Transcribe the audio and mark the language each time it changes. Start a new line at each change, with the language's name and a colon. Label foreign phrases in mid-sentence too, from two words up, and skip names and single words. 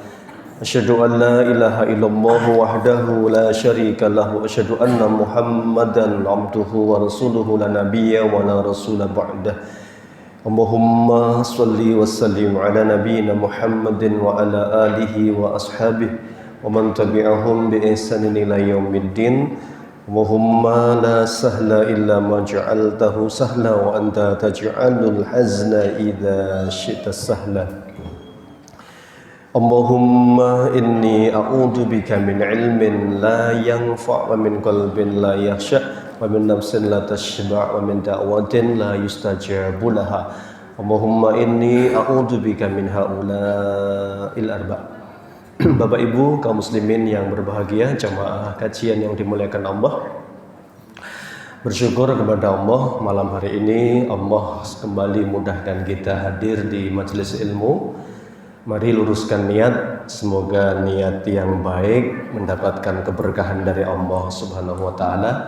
Arabic: أشهد أن لا إله إلا الله وحده لا شريك له وأشهد أن محمدا عبده ورسوله لا نبي ولا رسول بعده. اللهم صل وسلم على نبينا محمد وعلى آله وأصحابه ومن تبعهم بإحسان إلى يوم الدين. اللهم لا سهل إلا ما جعلته سهلا وأنت تجعل الحزن إذا شئت سهلا. اللهم إني أعوذ بك من علم لا ينفع ومن قلب لا يخشع ومن نفس لا تشبع ومن دعوة لا يستجاب لها. اللهم إني أعوذ بك من هؤلاء الأربع'.
Indonesian: Bapak Ibu kaum muslimin yang berbahagia, jamaah kajian yang dimuliakan Allah, bersyukur kepada Allah malam hari ini Allah kembali mudahkan kita hadir di majelis ilmu. Mari luruskan niat, semoga niat yang baik mendapatkan keberkahan dari Allah
Arabic: سبحانه وتعالى.